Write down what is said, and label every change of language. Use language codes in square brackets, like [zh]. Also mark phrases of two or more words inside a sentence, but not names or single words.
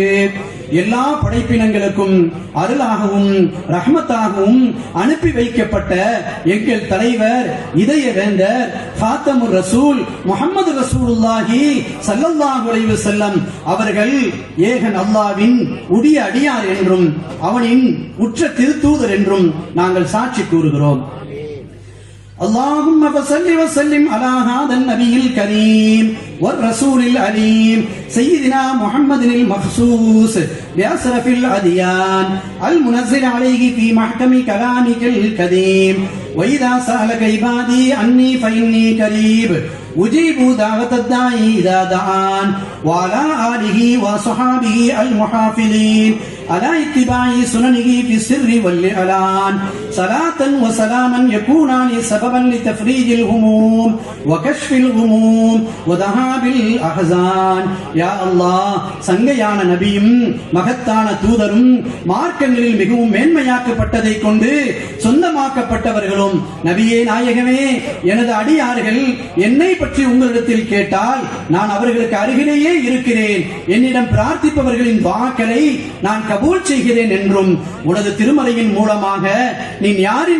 [ta] எல்லா படைப்பினங்களுக்கும் அருளாகவும் ரஹ்மத்தாகவும் அனுப்பி வைக்கப்பட்ட எங்கள் தலைவர், இதய வேந்தர், [ar] خاتم الرسل [ta] முஹம்மது ரசூலுல்லாஹி [ar] صلى الله عليه وسلم [ta] அவர்கள் ஏகன் அல்லாஹ்வின் உடைய அடியார் என்றும் அவனின் உற்ற திருத்தூதர் என்றும் நாங்கள் சாட்சி கூறுகிறோம். [ar] اللهم فصل وسلم على هذا النبي الكريم والرسول العليم سيدنا محمد المخصوص بأشرف الأديان المنزل عليه في محكم كلامك القديم. وإذا سألك عبادي عني فإني قريب أجيب دعوة الداعي إذا دعان. وعلى آله وصحابه المحافظين على اتباع سننه في السر والإعلان صلاة وسلاما يكونان سببا لتفريج الهموم وكشف الغموم وذهاب الأحزان. يا الله, [ta] சங்கையான நபியும் மகத்தான தூதரும் மார்க்கங்களில் மிகவும் மேன்மையாக்கப்பட்டதை கொண்டு சொந்தமாக்கப்பட்டவர்களும் நபியே நாயகமே, எனது அடியார்கள் என்னை பற்றி உங்களிடத்தில் கேட்டால் நான் அவர்களுக்கு அருகிலேயே இருக்கிறேன், என்னிடம் பிரார்த்திப்பவர்களின் வாக்களை நான் கபூல் செய்கிறேன் என்றும் உனது திருமறையின் மூலமாக நீ யாரின்